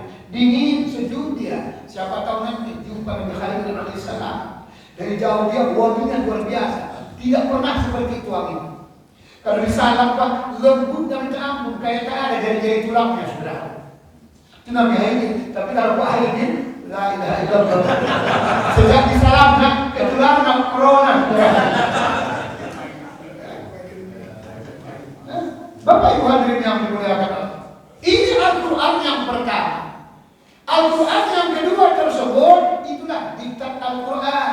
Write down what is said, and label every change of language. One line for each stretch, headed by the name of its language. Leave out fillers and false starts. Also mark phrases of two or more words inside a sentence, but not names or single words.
Indonesian: Dingin, sejuk dia. Siapa tahu nanti jumpa Nabi Khalil alaihissalam. Dari jauh dia wanginya luar biasa. Tidak pernah seperti itu wanginya. Kalau disalam Pak, lembut dan minta ampun, kayak tak ada jari-jari tulangnya sudah. Itu Nabi Khalil. Tapi kalau Pak Khalil,
Arabic: لا إله إلا الله.
Indonesian: Sejak disalamkan ketularan corona. Bapak Ibu hadirin yang dimuliakan Allah. Ini Al-Quran yang pertama. Al-Quran yang kedua tersebut itulah diktat Al-Quran.